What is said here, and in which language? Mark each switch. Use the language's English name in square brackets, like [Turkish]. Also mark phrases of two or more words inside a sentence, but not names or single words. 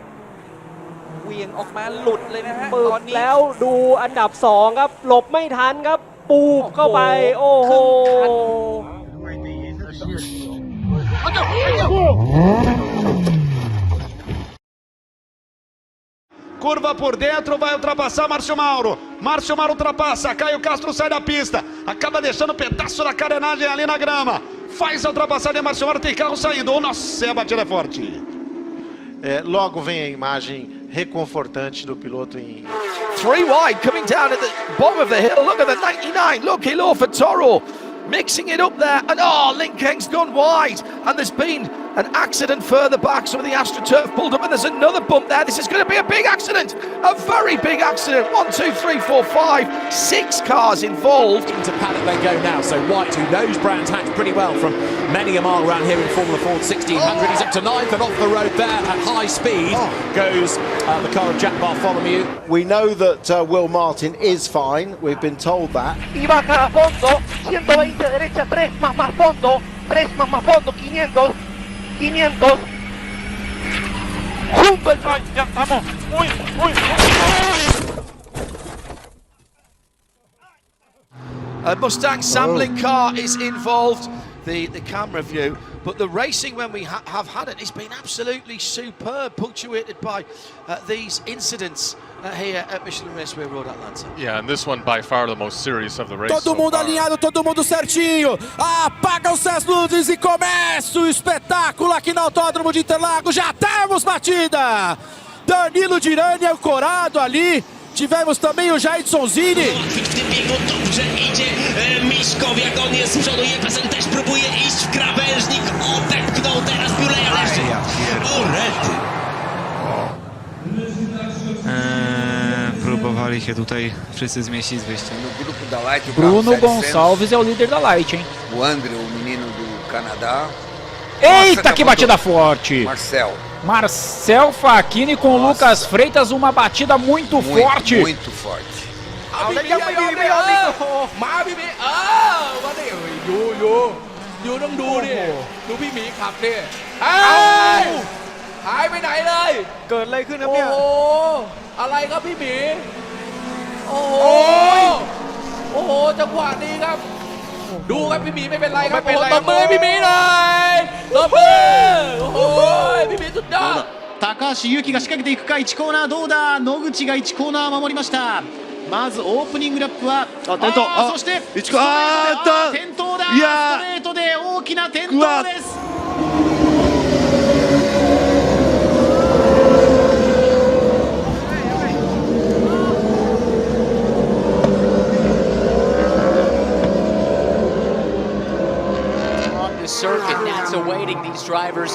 [Thai] เวียงออกมาหลุดเลยนะฮะ ปึ ต ก อนนี้ แล้วดูอันดับ 2 ครับ หลบไม่ทันครับ ปูบเข้าไป โอ้โห [Portuguese] Curva por dentro, vai ultrapassar Márcio Mauro. Márcio Mauro ultrapassa, Caio Castro sai da pista. Acaba deixando um pedaço da carenagem ali na grama. Faz a ultrapassagem, Márcio Mauro tem carro saindo. Oh, nossa, a batida é forte. Logo vem a imagem reconfortante do piloto em... [English] 3 wide, coming down at the bottom of the hill. Look at the 99, lucky low for Toro. Mixing it up there, and Link Keng's gone wide, and there's been an accident further back. Some of the AstroTurf pulled up, and there's another bump there. This is going to be a big accident, a very big accident. 1, 2, 3, 4, 5, 6 cars involved. Into paddock they go now, so White, who knows Brands Hatch pretty well from many a mile around here in Formula Ford 1600, he's up to 9th, and off the road there at high speed goes the car of Jack Bartholomew. We know that Will Martin is fine, we've been told that. [Spanish] Y baja a fondo, 120 derecha, 3 más fondo, 3 más fondo, 500. 500. Super, ya estamos. Uy. [English] A Mustang sampling car is involved. The camera view, but the racing when we have had it, it's been absolutely superb, punctuated by these incidents here at Michelin Raceway Road Atlanta. Yeah, and this one by far the most serious of the race. [Portuguese] Todo mundo alinhado, todo mundo certinho. Apagam-se as luzes e começa o espetáculo aqui no Autódromo de Interlagos. Já temos batida. Danilo Dirani ancorado ali. Tivemos também o Jaidson Zini. [Polish] Dobrze idzie Miszkow, jak on jest z przodu, Jefferson też próbuje iść w krawężnik, odepchnął teraz Buleja jeszcze. O rety! Próbowali się tutaj wszyscy zmieścić z wyjściem. [Portuguese] Bruno Gonçalves é o líder da Light, hein? O André, o menino do Canadá. Eita, que batida forte! Marcel Facchini com o Lucas Freitas, uma batida muito forte. Muito forte. [Thai] เอาแล้วยังไม่ยอมมาพี่หมีมาดิอยู่ต้องดูดิดูพี่หมีขับดิหายไปไหนเลยเกิดอะไรขึ้นครับเนี่ยโอ้โหอะไรครับพี่หมีโอ้โหจังหวะนี้ครับดูครับพี่หมีไม่เป็นไรครับโอ้ตบมือพี่หมีหน่อยตบมือโอ้โหพี่หมีสุดยอด [Japanese] 高橋優輝が仕掛けていくか。1コーナーどうだ。野口が1コーナー守りました。まずオープニングラップは転倒。そして転倒だ。ストレートで大きな転倒です。 [English] Circuit that's awaiting these drivers.